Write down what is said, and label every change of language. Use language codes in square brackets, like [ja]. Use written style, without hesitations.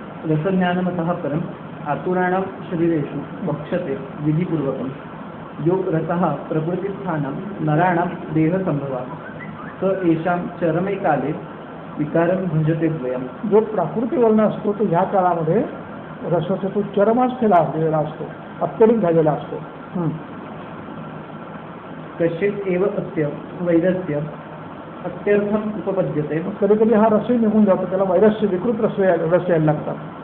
[sa] रसज्ञानमतः परम आतुराणां शरीरेषु वक्षते विधिपूर्वकं यो रसः प्रकृतिस्थानं नराणां देहसंभवात् स एषां चरमे काले विकारं भजते द्वयम्. [mr] जो प्राकृतिक वर्ण असतो तो ह्या काळामध्ये रसाचा तो चरमास्थेला असलेला असतो, अत्यधिक झालेला असतो. [sa] कश्चित् एव अस्य वैरस्य अत्यर्थम उपपद्यते. [mr] कधी कधी हा रसही निघून जातो, त्याला वैरस्य विकृत रस यायला लागतात.